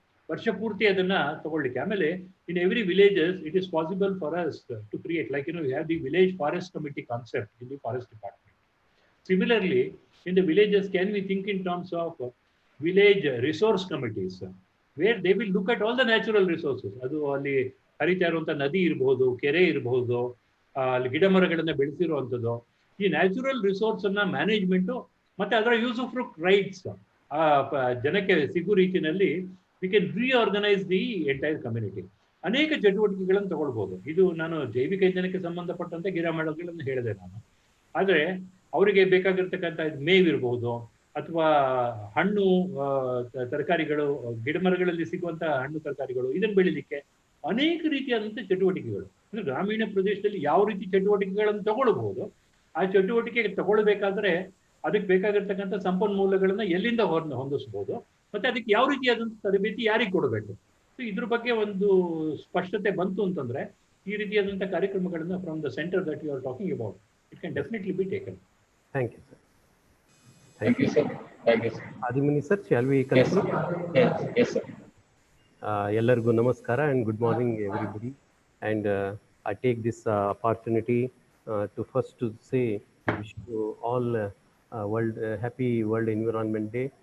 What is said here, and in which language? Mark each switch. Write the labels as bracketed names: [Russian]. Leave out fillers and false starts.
[Kannada] ವರ್ಷ ಪೂರ್ತಿ ಅದನ್ನ ತಗೊಳ್ಳಿಕ್ಕೆ ಆಮೇಲೆ [English] in every villages it is possible for us to create, like we have the village forest committee concept in the forest department. Similarly, in the villages, can we think in terms of village resource committees, where they will look at all the natural resources. [Kannada] ಅದು ಅಲ್ಲಿ ಹರಿತಾ ಇರುವಂತ ನದಿ ಇರಬಹುದು, ಕೆರೆ ಇರಬಹುದು, ಅಲ್ಲಿ ಗಿಡ ಮರಗಳನ್ನ ಬೆಳೆಸಿರುವಂಥದ್ದು, ಈ ನ್ಯಾಚುರಲ್ ರಿಸೋರ್ಸ್ ಅನ್ನ ಮ್ಯಾನೇಜ್ಮೆಂಟ್ ಮತ್ತೆ ಅದರ ಯೂಸ್ ಆಫ್ ರೈಟ್ಸ್ ಜನಕ್ಕೆ ಸಿಗು ರೀತಿಯಲ್ಲಿ [English] We can reorganise the entire community. [Kannada] ಅನೇಕ ಚಟುವಟಿಕೆಗಳನ್ನು ತಗೊಳ್ಬಹುದು. ಇದು ನಾನು ಜೈವಿಕ ಇಂಧನಕ್ಕೆ ಸಂಬಂಧಪಟ್ಟಂತೆ ಗಿಡ ಮರಗಳನ್ನು ಹೇಳಿದೆ ನಾನು. ಆದರೆ ಅವರಿಗೆ ಬೇಕಾಗಿರ್ತಕ್ಕಂಥ ಮೇವಿರಬಹುದು ಅಥವಾ ಹಣ್ಣು ತರಕಾರಿಗಳು, ಗಿಡ ಮರಗಳಲ್ಲಿ ಸಿಗುವಂತ ಹಣ್ಣು ತರಕಾರಿಗಳು, ಇದನ್ನು ಬೆಳಿಲಿಕ್ಕೆ ಅನೇಕ ರೀತಿಯಾದಂಥ ಚಟುವಟಿಕೆಗಳು. ಅಂದ್ರೆ ಗ್ರಾಮೀಣ ಪ್ರದೇಶದಲ್ಲಿ ಯಾವ ರೀತಿ ಚಟುವಟಿಕೆಗಳನ್ನು ತಗೊಳ್ಬಹುದು, ಆ ಚಟುವಟಿಕೆ ತಗೊಳ್ಬೇಕಾದ್ರೆ ಅದಕ್ಕೆ ಬೇಕಾಗಿರ್ತಕ್ಕಂಥ ಸಂಪನ್ಮೂಲಗಳನ್ನ ಎಲ್ಲಿಂದ ಹೊಂದಿಸಬಹುದು, ಮತ್ತೆ ಅದಕ್ಕೆ ಯಾವ ರೀತಿಯಾದಂಥ ತರಬೇತಿ ಯಾರಿಗೆ ಕೊಡಬೇಕು, ಸೊ ಇದ್ರ ಬಗ್ಗೆ ಒಂದು ಸ್ಪಷ್ಟತೆ ಬಂತು ಅಂತಂದ್ರೆ ಈ ರೀತಿಯಾದಂಥ ಕಾರ್ಯಕ್ರಮಗಳನ್ನ [English] From the centre that you are talking about, it can definitely be taken. Thank you, sir. Thank you, sir. Thank you, sir. Adimani sir, shall we conclude? Yes, sir. [Kannada] Ellargu namaskara [English] and good morning, everybody. And I take this opportunity to first to say, wish you all happy World Environment Day.